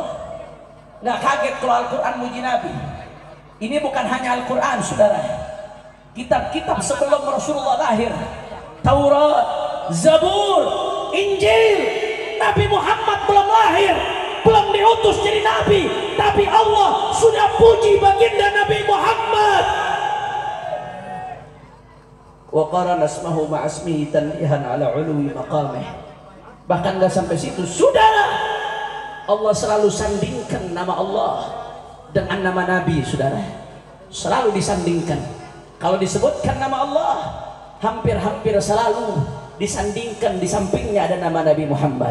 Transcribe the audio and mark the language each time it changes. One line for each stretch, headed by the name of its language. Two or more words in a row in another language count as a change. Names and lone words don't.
Indonesian: Nggak kaget kalau Al-Quran muji Nabi. Ini bukan hanya Al-Quran saudara, kitab-kitab sebelum Rasulullah lahir, Taurat, Zabur, Injil, Nabi Muhammad belum lahir, belum diutus jadi nabi, tapi Allah sudah puji baginda Nabi Muhammad.
Arabic: وقرن اسمه مع اسمه تنبيها على علو مقامه.
Indonesian: Bahkan enggak sampai situ saudara, Allah selalu sandingkan nama Allah dengan nama Nabi saudara, selalu disandingkan. Kalau disebutkan nama Allah, hampir-hampir selalu disandingkan di sampingnya ada nama Nabi Muhammad.